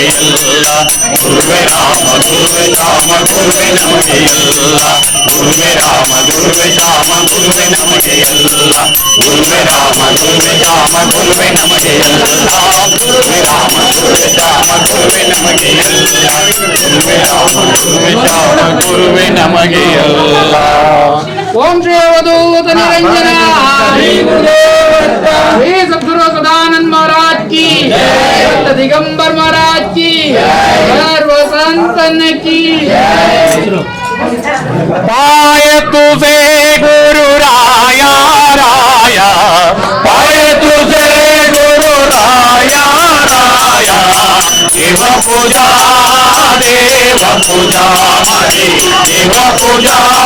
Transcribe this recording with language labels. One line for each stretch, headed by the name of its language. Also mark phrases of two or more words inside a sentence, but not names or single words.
Kannada: ಎಲ್ಲ ಗುರುವೆ ರಾಮ ಗುರುವೆ ಶ್ಯಾಮ ಗುರುವೆ ನಮಗೆ ಎಲ್ಲ ಗುರುವೆ ರಾಮ ಗುರುವೆ ಶ್ಯಾಮ ಗುರುವೆ ನಮಗೆ ಎಲ್ಲ ಗುರುವೆ ರಾಮ ಗುರುವೆ ಶ್ಯಾಮ ಗುರುವೆ ನಮಗೆ ಎಲ್ಲ ಗುರುವೆ ರಾಮ ಗುರುವೆ ಶ್ಯಾಮ ಗುರುವೆ ನಮಗೆ ಎಲ್ಲ ಗುರುವೆ ರಾಮ ಗುರುವೆ ಶ್ಯಾಮ ಗುರುವೆ ನಮಗೆ ಎಲ್ಲ. ಓಂ ಶ್ರೀ ಅವಧೂತ
Hindi: निरंजन श्री सद्गुरु सदानंद महाराज की संत दिगंबर महाराज की सर्व संतन की
Marathi: पाय तुझे गुरु राया राया, पाय तुझे गुरु राया राया, देव पूजा माझी, देव पूजा